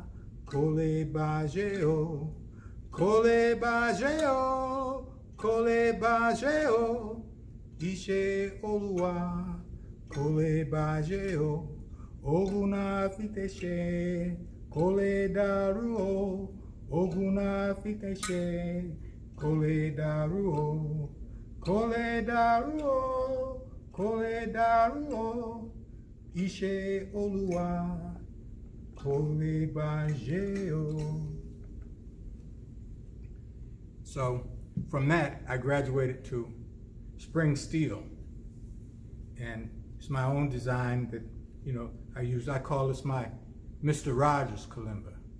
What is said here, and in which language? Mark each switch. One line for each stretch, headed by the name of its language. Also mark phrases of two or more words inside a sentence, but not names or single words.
Yoruba: Kole Bajeo, Kole Bajeo, Kole Bajeo, Ishe Oluwa, Kole Bajeo, Oguna Fiteshe, Kole Daruo, Oguna Fiteshe, Kole Daruo. Kole daruo, Ishe Oluwa, Kole Bajeo.
English: So from that, I graduated to spring steel, and it's my own design that I use. I call this my Mr. Rogers kalimba.